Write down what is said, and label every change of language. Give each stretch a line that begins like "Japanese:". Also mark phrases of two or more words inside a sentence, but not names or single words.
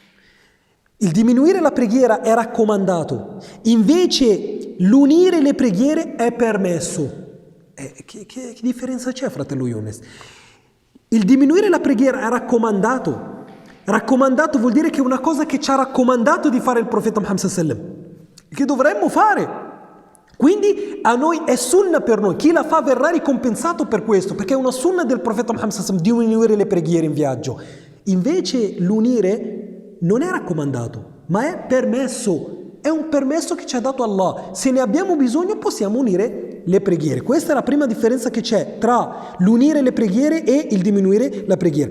Italian: Il diminuire la preghiera è raccomandato, invece l'unire le preghiere è permesso. Che differenza c'è, fratello Younes? Il diminuire la preghiera è raccomandato. Raccomandato vuol dire che è una cosa che ci ha raccomandato di fare il profeta Muhammad
Arabic: صلى الله عليه وسلم,
Italian: che dovremmo fare. Quindi a noi è sunna per noi. Chi la fa verrà ricompensato per questo, perché è una sunna del profeta Muhammad
Arabic: صلى الله عليه وسلم
Italian: di unire le preghiere in viaggio. Invece l'unire non è raccomandato, ma è permesso. È un permesso che ci ha dato Allah. Se ne abbiamo bisogno possiamo unire le preghiere. Questa è la prima differenza che c'è tra l'unire le preghiere e il diminuire la preghiera.